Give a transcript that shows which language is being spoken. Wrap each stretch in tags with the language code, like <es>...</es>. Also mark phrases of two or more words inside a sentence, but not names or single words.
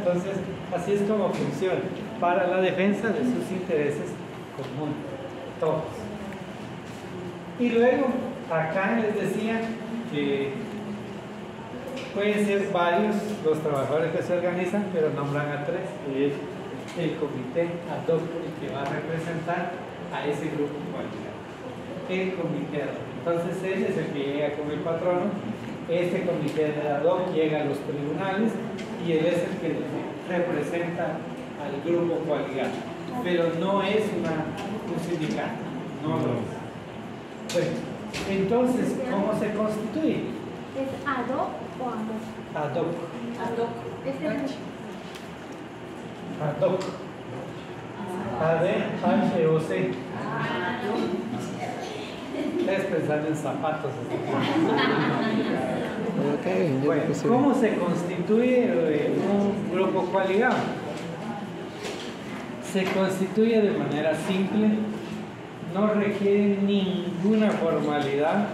<es>Entonces así es como funciona para la defensa de sus intereses comunes, todos. Y luego, acá les decía que pueden ser varios los trabajadores que se organizan, pero nombran a 3, que es el comité</es> <la>ad hoc</la> <es>que va a representar a ese grupo cualquiera. El comité</es> <la>ad hoc.</la> <es>Entonces él es el que llega con el patrono Este comité de</es> <la>ad hoc</la> <es>llega a los tribunales y él es el que representa al grupo coaligado, pero no es un sindicato, no lo es. Bueno, entonces, ¿cómo se constituye? ¿Es</es> <la>ad hoc</la> <es>o</es> <la>ad hoc? Ad hoc. Ad hoc.</la> <es>A-D-H-O-C. Ustedes pensando en zapatos. Bueno, ¿cómo se constituye un grupo coaligado? Se constituye de manera simple, no requiere ninguna formalidad.</es>